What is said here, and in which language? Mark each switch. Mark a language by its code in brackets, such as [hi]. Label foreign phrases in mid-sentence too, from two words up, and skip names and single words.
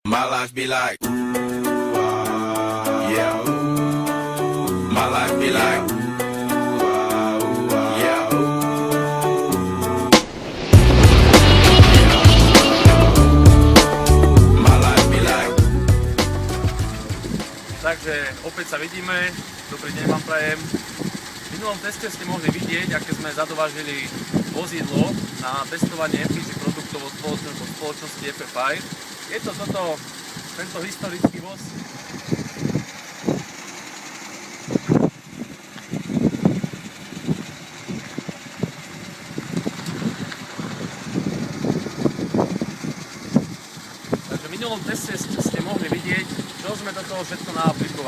[en] My life be like, yeah. My life be like, yeah. My life be like. [sk] Takže opäť sa vidíme, dobrý deň vám prajem. V minulom teste ste mohli vidieť, aké sme zadovážili vozidlo na testovanie MPG produktov od spoločnosti FFI. Je to tento historický voz. Takže v minulom teste ste mohli vidieť, čo sme do toho všetko naaplikovali.